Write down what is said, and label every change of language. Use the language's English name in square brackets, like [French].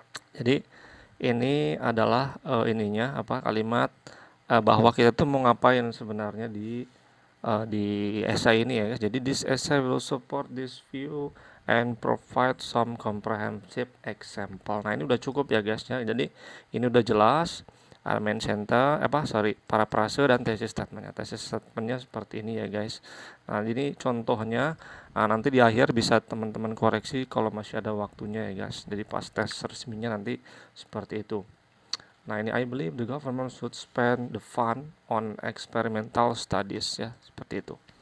[Indonesian] Jadi ini adalah kalimat bahwa kita tuh mau ngapain sebenarnya di essay ini ya guys. Jadi [English] this essay will support this view and provide some comprehensive example. [Indonesian] Nah, ini udah cukup ya guys ya. Jadi ini udah jelas main center parafrase dan thesis statementnya. Thesis statementnya seperti ini ya guys. Nah, ini contohnya. Nanti di akhir bisa teman-teman koreksi kalau masih ada waktunya ya guys. Jadi pas tes resminya nanti seperti itu. Nah, ini [English] I believe the government should spend the fund on experimental studies [Indonesian] ya, seperti itu.